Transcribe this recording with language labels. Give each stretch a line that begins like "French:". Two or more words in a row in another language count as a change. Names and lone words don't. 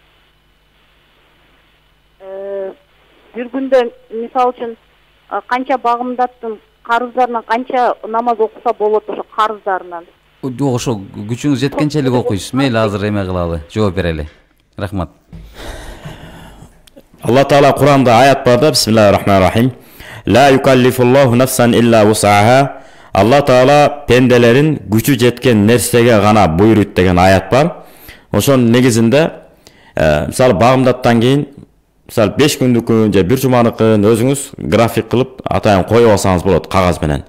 Kyrgyz: Бир күндө мисалы үчүн канча багымдаттын карыздарынан канча намаз окуса болот ошо карыздарынан? Ошо күчүңүз жеткенчелик окуйсуз. Мейли азыр эме кылалы, жооп берели. Рахмат. Алла Таала Куранда аят бар да,
Arabic: بسم الله الرحمن الرحيم. لا يكلف الله نفسا إلا وسعها.
Kyrgyz: Алла Таала пенделерин күчү жеткен нерсеге гана буйруйт деген аят бар. Ошонун негизинде мисалы багымдаттан кийин мисалы 5 күндүкүн же 1 жуманыкын өзүңүз график кылып атайын коюп алсаңыз болот кагаз менен.